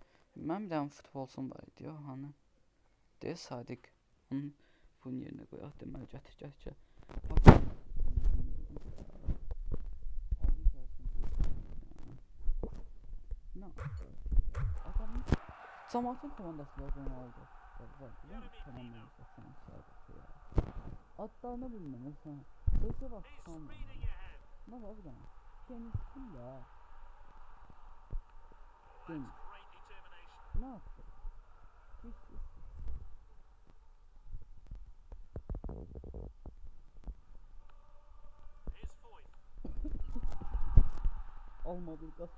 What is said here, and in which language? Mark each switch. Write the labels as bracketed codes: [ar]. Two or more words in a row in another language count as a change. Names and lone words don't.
[az] Mən bir dənə futbolçum var idi. Hani? Deyir Sadiq. Onun bunun yerine qoyaq deməli gətir. Bax. Ali gəlsin bu. Nə adamın cəmaatın komandası var Ronaldo. [tr] Var değil mi? Komandası şanslar ya. Adlarını bilmem mesela. Öyle bak tamam. Ne var bir tane? Tenisçi ya. Tenis. Ne yaptı? Hiç. Alma bir gaz.